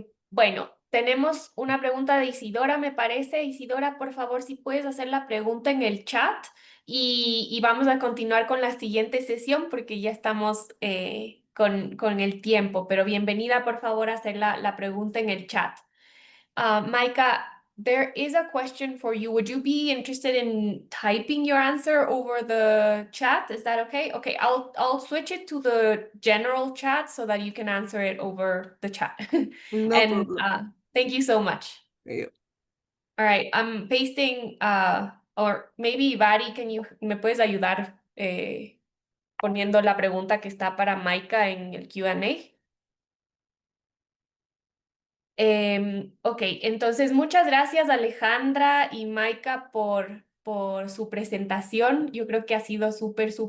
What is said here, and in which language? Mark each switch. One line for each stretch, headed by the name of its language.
Spanish: Bueno, tenemos una pregunta de Isidora, me parece. Isidora, por favor, si puedes hacer la pregunta en el chat y vamos a continuar con la siguiente sesión porque ya estamos con el tiempo, pero bienvenida, por favor, a hacer la pregunta en el chat.
English: Micah, there is a question for you. Would you be interested in typing your answer over the chat? Is that okay? Okay, I'll switch it to the general chat so that you can answer it over the chat. No And problem. thank you so much. Yeah. All right, I'm pasting, or maybe Vari,
Spanish: me puedes ayudar poniendo la pregunta que está para Micah en el Q&A? Ok, entonces muchas gracias Alejandra y Maika por su presentación. Yo creo que ha sido súper